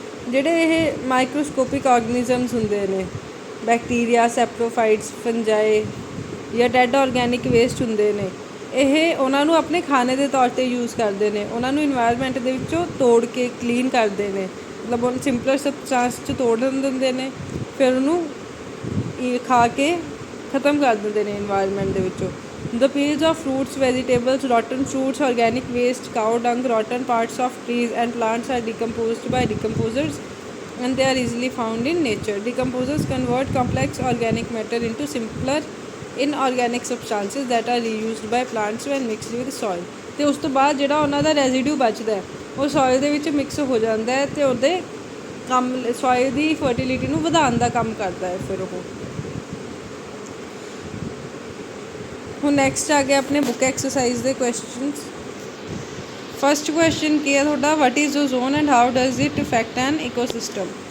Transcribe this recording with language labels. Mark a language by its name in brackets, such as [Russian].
[Punjabi] ਜਿਹੜੇ ਇਹ ਮਾਈਕਰੋਸਕੋਪਿਕ ਆਰਗੇਨਿਜ਼ਮਸ ਹੁੰਦੇ ਨੇ, ਬੈਕਟੀਰੀਆ, ਸੈਪਰੋਫਾਈਟਸ, ਫੰਜਾਈ ਜਾਂ ਡੈਡ ਆਰਗੈਨਿਕ ਵੇਸਟ ਹੁੰਦੇ ਨੇ, ਇਹ ਉਹਨਾਂ ਨੂੰ ਆਪਣੇ ਖਾਣੇ ਦੇ ਤੌਰ 'ਤੇ ਯੂਜ਼ ਕਰਦੇ ਨੇ। ਉਹਨਾਂ ਨੂੰ ਇਨਵਾਇਰਮੈਂਟ ਦੇ ਵਿੱਚੋਂ ਤੋੜ ਕੇ ਕਲੀਨ ਕਰਦੇ ਨੇ, ਮਤਲਬ ਉਹਨੂੰ ਸਿੰਪਲਰ ਸਬਸਟੈਂਸ 'ਚ ਤੋੜ ਦਿੰਦੇ ਨੇ, ਫਿਰ ਉਹਨੂੰ ਖਾ ਕੇ ਖ਼ਤਮ ਕਰ ਦਿੰਦੇ ਨੇ ਇਨਵਾਇਰਮੈਂਟ ਦੇ ਵਿੱਚੋਂ। [English] The peels of fruits, vegetables, rotten fruits, organic waste, cow dung, rotten parts of trees and plants are decomposed by decomposers and they are easily found in nature. Decomposers convert complex organic matter into simpler inorganic substances that are reused by plants when mixed with soil. [Punjabi] ਤੇ ਉਸ ਤੋਂ ਬਾਅਦ ਜਿਹੜਾ ਉਹਨਾਂ ਦਾ ਰੈਜ਼ੀਡਿਊ ਬਚਦਾ ਉਹ soil ਦੇ ਵਿੱਚ ਮਿਕਸ ਹੋ ਜਾਂਦਾ ਹੈ ਅਤੇ ਉਹਦੇ ਕੰਮ ਸੋਇਲ ਦੀ ਫਰਟੀਲਿਟੀ ਨੂੰ ਵਧਾਉਣ ਦਾ ਕੰਮ ਕਰਦਾ ਹੈ ਫਿਰ ਉਹ। ਹੁਣ ਨੈਕਸਟ ਆ ਗਿਆ ਆਪਣੇ ਬੁੱਕ ਐਕਸਰਸਾਈਜ਼ ਦੇ ਕੁਐਸਚਨਸ। ਫਸਟ ਕੁਐਸਚਨ ਕੀ ਹੈ ਤੁਹਾਡਾ, [English] What is ozone and how does it effect an ecosystem.